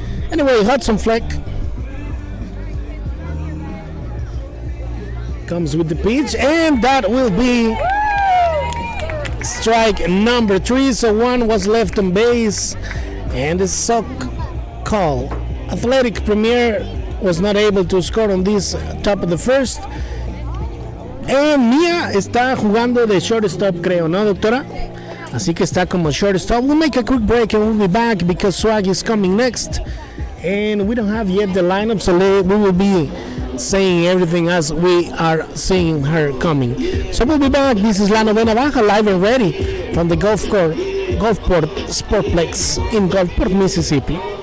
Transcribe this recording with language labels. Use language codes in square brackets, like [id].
[en] Anyway, Hudson Fleck comes with the pitch, and that will be strike number 3. So one was left on base, and the SoCal Athletic Premier was not able to score on this top of the first. [es] And Mia está jugando de shortstop, creo, ¿no, doctora? Así que está como shortstop. [en] We'll make a quick break and we'll be back because Swag is coming next. And we don't have yet the lineup, so we will be saying everything as we are seeing her coming. So we'll be back. This is La Novena Baja, live and ready from the Gulfport Sportplex in Gulfport, Mississippi.